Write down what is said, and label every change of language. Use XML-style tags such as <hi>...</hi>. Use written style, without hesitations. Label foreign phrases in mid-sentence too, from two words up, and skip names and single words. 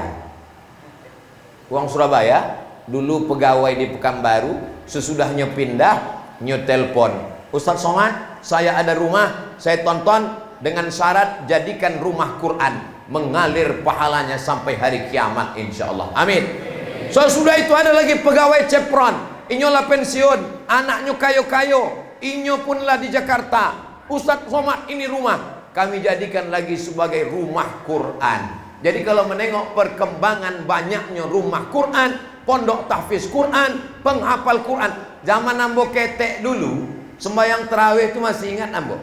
<id>Uang Surabaya, dulu pegawai di Pekanbaru, sesudahnya pindah, nyetelpon, Ustadz Somad, saya ada rumah, saya tonton dengan syarat jadikan rumah Quran. mengalir pahalanya sampai hari kiamat insyaallah. Amin. So sudah itu ada lagi pegawai Chevron,</id> <min>inyolah pensiun, anaknya kayo-kayo, inyo punlah di Jakarta.</min> <id>Ustadz Somad, ini rumah kami jadikan lagi sebagai rumah Quran. Jadi kalau menengok perkembangan banyaknya rumah Quran, pondok tahfiz Quran, penghafal Quran.</id> <min>Zaman ambo ketek dulu, sembahyang tarawih itu masih ingat ambo.</min>